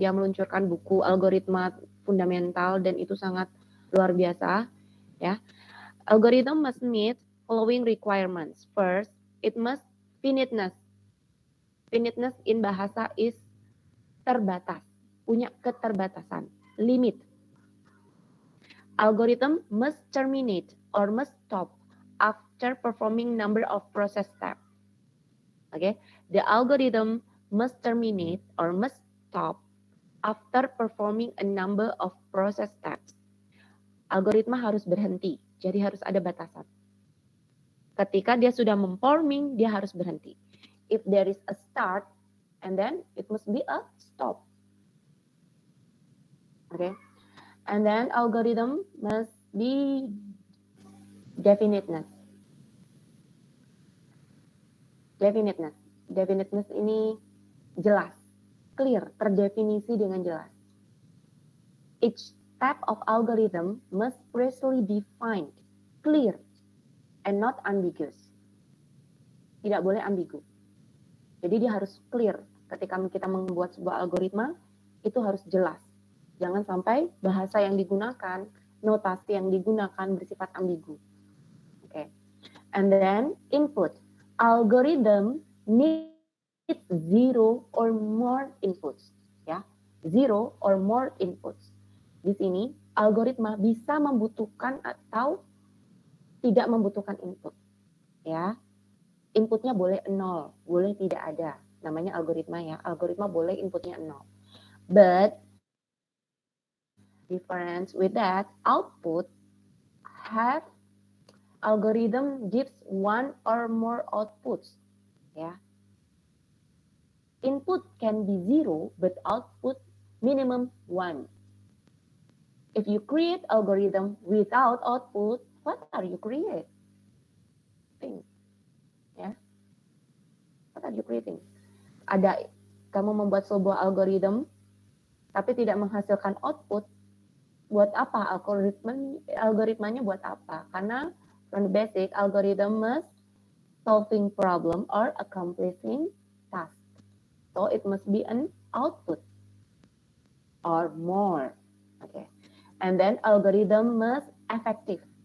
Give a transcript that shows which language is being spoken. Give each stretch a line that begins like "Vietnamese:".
Indonesian: Dia meluncurkan buku algoritma fundamental dan itu sangat luar biasa ya.
English: Algorithm must meet following requirements. First, it must finiteness. Finiteness in bahasa is
Indonesian: terbatas, punya keterbatasan,
English: limit. Algorithm must terminate or must stop after performing number of process steps. Okay, the algorithm must terminate or must stop after performing a number of process steps.
Indonesian: Algoritma harus berhenti, jadi harus ada batasan. Ketika dia sudah memforming, dia harus berhenti.
English: If there is a start, and then it must be a stop. Okay, and then algorithm must be definiteness.
Indonesian: Definiteness ini jelas, clear, terdefinisi dengan jelas.
English: Each step of algorithm must precisely defined, clear, and not ambiguous.
Indonesian: Tidak boleh ambigu. Jadi dia harus clear. Ketika kita membuat sebuah algoritma, itu harus jelas. Jangan sampai bahasa yang digunakan, notasi yang digunakan bersifat ambigu. Okay.
English: And then input. Algorithm needs zero or more inputs. Ya, zero or more inputs.
Indonesian: Di sini algoritma bisa membutuhkan atau tidak membutuhkan input. Ya, inputnya boleh 0, boleh tidak ada. Namanya algoritma ya. Algoritma boleh inputnya 0.
English: But difference with that, output have algorithm gives one or more outputs. Ya. Input can be 0, but output minimum 1. If you create algorithm without output, what are you creating? Ya, what are you creating?
Indonesian: Ada kamu membuat sebuah algorithm tapi tidak menghasilkan output, buat apa algoritmanya buat apa?
English: Karena from the basic algorithm must solving problem or accomplishing task. So it must be an output or more. Okay. And then algorithm must effective.